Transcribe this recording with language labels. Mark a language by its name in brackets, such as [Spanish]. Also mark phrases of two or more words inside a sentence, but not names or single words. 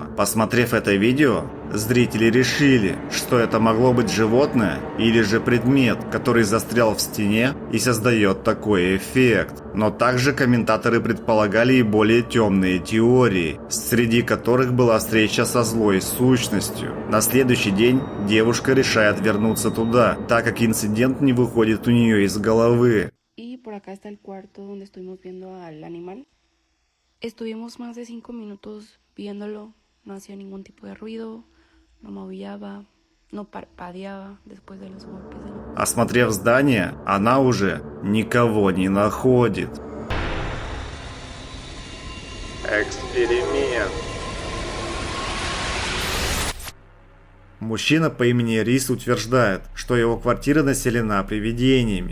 [Russian] Посмотрев это видео, зрители решили, что это могло быть животное или же предмет, который застрял в стене и создает такой эффект. Но также комментаторы предполагали и более темные теории, среди которых была встреча со злой сущностью. На следующий день девушка решает вернуться туда, так как инцидент не выходит у нее из головы. [Spanish] Y por acá está el cuarto donde estuvimos viendo al animal. Estuvimos más de 5 minutos viéndolo, no hacía ningún tipo de ruido, no maullaba, no parpadeaba después de los golpes. [Russian] Осмотрев здание, она уже никого не находит. Эксперимент. Мужчина по имени Рис утверждает, что его квартира населена привидениями.